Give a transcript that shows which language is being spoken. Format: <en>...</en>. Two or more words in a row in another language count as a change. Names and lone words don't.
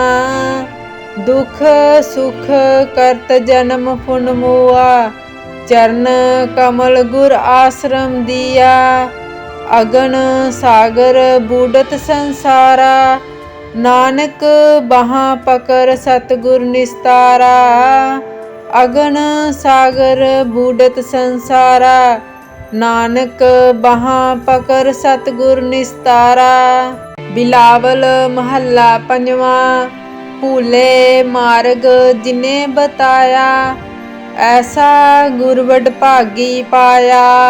<pa>ਦੁਖ ਸੁਖ ਕਰਤ ਜਨਮ ਪੁਨ ਮੁਆ, ਚਰਣ ਕਮਲ ਗੁਰ ਆਸ਼੍ਰਮ ਦੀਆ। ਅਗਨ ਸਾਗਰ ਬੂੜ੍ਹਤ ਸੰਸਾਰਾ, ਨਾਨਕ ਬਹਾਂ ਪਕਰ ਸਤਗੁਰ ਨਿਸਤਾਰਾ। ਅਗਨ ਸਾਗਰ ਬੂਡਤ ਸੰਸਾਰਾ, ਨਾਨਕ ਬਾਹਾਂ ਪਕਰ ਸਤਿਗੁਰ ਨਿਸਤਾਰਾ। ਬਿਲਾਵਲ ਮਹੱਲਾ ਪੰਜਵਾਂ। ਭੂਲੇ ਮਾਰਗ ਜਿਨੇ ਬਤਾਇਆ, ਐਸਾ ਗੁਰ ਵਡਭਾਗੀ ਪਾਇਆ।</pa>